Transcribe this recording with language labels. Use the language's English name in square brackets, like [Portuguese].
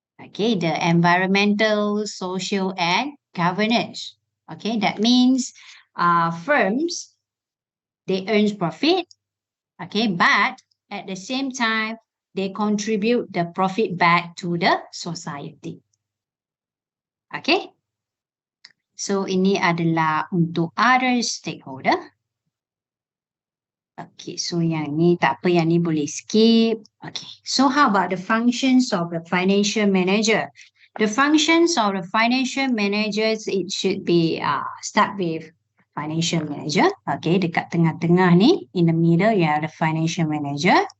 [English] Okay, the environmental, social, and governance. Okay, that means firms, they earn profit. Okay, but at the same time, they contribute the profit back to the society. [Malay] Okay, so ini adalah untuk other stakeholder. Okay, so yang ni tak apa, yang ni boleh skip. [English] Okay, so how about the functions of the financial manager? The functions of the financial managers, it should be start with financial manager. Okay, dekat tengah-tengah ni, in the middle, you have the financial manager.